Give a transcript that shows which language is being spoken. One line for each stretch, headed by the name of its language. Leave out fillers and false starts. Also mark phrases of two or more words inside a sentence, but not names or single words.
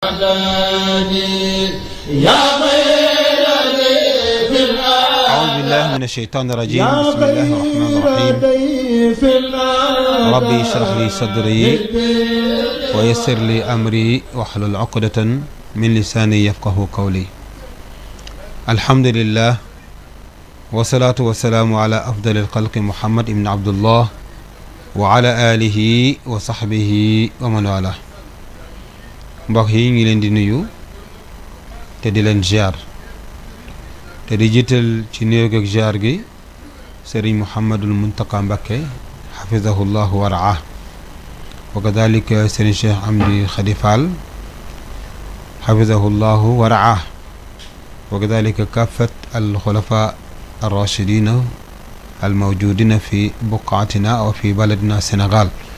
Arabic: أعوذ بالله من الشيطان الرجيم بسم الله الرحمن الرحيم ربي اشرح لي صدري ويسر لي أمري واحلل عقدة من لساني يفقه قولي الحمد لله والصلاة والسلام على أفضل الخلق محمد بن عبد الله وعلى آله وصحبه ومن والاه
Wolof: mbokk yi ngi leen di nuyu te di leen ziar te di jiital ci nuyu ak ziar gi
Arabic: Serigne Mouhamadul Muntaqa Mbacké حفظه الله ورعاه وكذلك Serigne Cheikh Amdi Khady Fall حفظه الله ورعاه وكذلك كافة الخلفاء الراشدين الموجودين في بقاعنا وفي بلدنا Sénégal